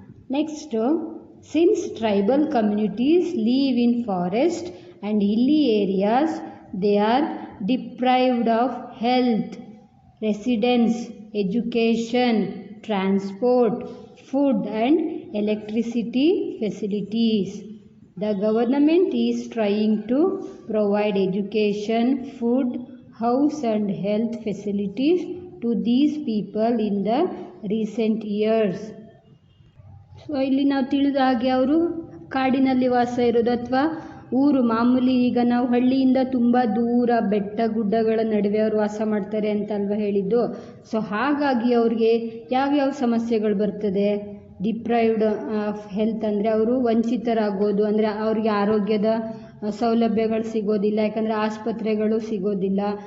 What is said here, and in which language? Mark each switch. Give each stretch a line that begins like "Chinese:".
English: Next, since tribal communities live in forest and hilly areas, they are deprived of health, residence, education, transport, food and electricity facilities. The government is trying to provide education, food, house and health facilities to these people in the recent years.
Kannada: So ಇಲ್ಲಿ ನಾವು ತಿಳಿದ ಹಾಗೆ ಅವರು ಕಾಡಿನಲ್ಲಿ ವಾಸ ಇರೋದು ಅಥವಾ ಊರು ಮಾಮೂಲಿ, ಈಗ ನಾವು ಹಳ್ಳಿಯಿಂದ ತುಂಬ ದೂರ ಬೆಟ್ಟ ಗುಡ್ಡಗಳ ನಡುವೆ ಅವರು ವಾಸ ಮಾಡ್ತಾರೆ ಅಂತ ಅಲ್ವಾ ಹೇಳಿದ್ದು. ಸೊ ಹಾಗಾಗಿ ಅವ್ರಿಗೆ ಯಾವ್ಯಾವ ಸಮಸ್ಯೆಗಳು ಬರ್ತದೆ,
English: deprived of health
Kannada: ಅಂದರೆ ಅವರು ವಂಚಿತರಾಗೋದು, ಅಂದರೆ ಅವ್ರಿಗೆ ಆರೋಗ್ಯದ ಸೌಲಭ್ಯಗಳು ಸಿಗೋದಿಲ್ಲ, ಯಾಕಂದರೆ ಆಸ್ಪತ್ರೆಗಳು ಸಿಗೋದಿಲ್ಲ.